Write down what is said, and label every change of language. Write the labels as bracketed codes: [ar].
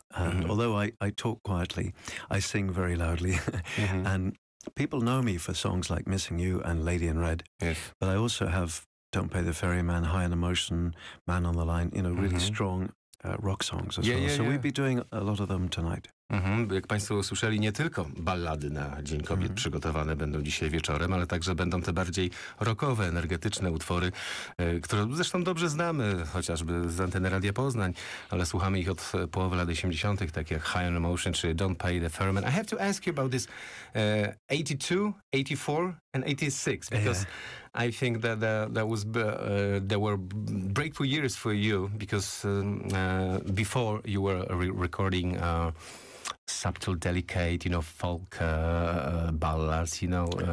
[en] And although I talk quietly, I sing very loudly. And people know me for songs like Missing You and Lady in Red. Yes. But I also have Don't Pay the Ferryman, High on Emotion, Man on the Line, you know, really strong rock songs as well. So we'll be doing a lot of them tonight. [pl] Jak Państwo usłyszeli, nie tylko ballady na Dzień Kobiet przygotowane będą dzisiaj wieczorem, ale także będą te bardziej rockowe, energetyczne utwory, które zresztą dobrze znamy, chociażby z anteny Radia Poznań, ale słuchamy ich od połowy lat 80., tak jak High on Emotion czy Don't Pay the Ferryman. [en] I have to ask you about this 82, 84 and 86, because I think that there were breakthrough years for you, because before you were recording subtle, delicate, you know, folk ballads, you know.